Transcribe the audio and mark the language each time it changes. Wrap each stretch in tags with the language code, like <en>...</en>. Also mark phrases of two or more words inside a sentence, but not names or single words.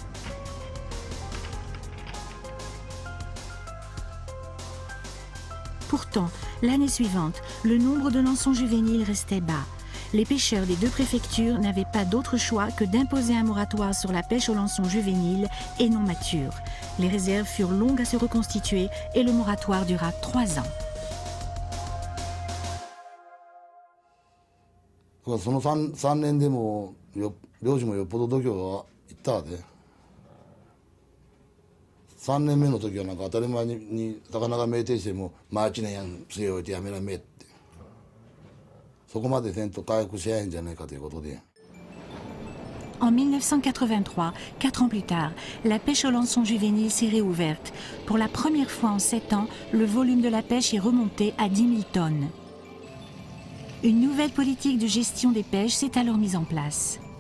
<fr>Pourtant, l'année suivante, le nombre de lançons juvéniles restait bas. Les pêcheurs des deux préfectures n'avaient pas d'autre choix que d'imposer un moratoire sur la pêche aux lançons juvéniles et non matures. Les réserves furent longues à se reconstituer et le moratoire dura 3 ans.</fr> <ja>その 3年でも漁師もよっぽど度胸がいったわで、3年目の時はなんか当たり前に魚が酩酊しても「まあ1年やん据え置いてやめらめ」ってそこまでせんと回復しやへんじゃないかということで。</ja> <fr>En 1983, 4 ans plus tard, la pêche au lançon juvénile s'est réouverte. Pour la première fois en 7 ans, le volume de la pêche est remonté à 10 000 tonnes. Une nouvelle politique de gestion des pêches s'est alors mise en place.</fr>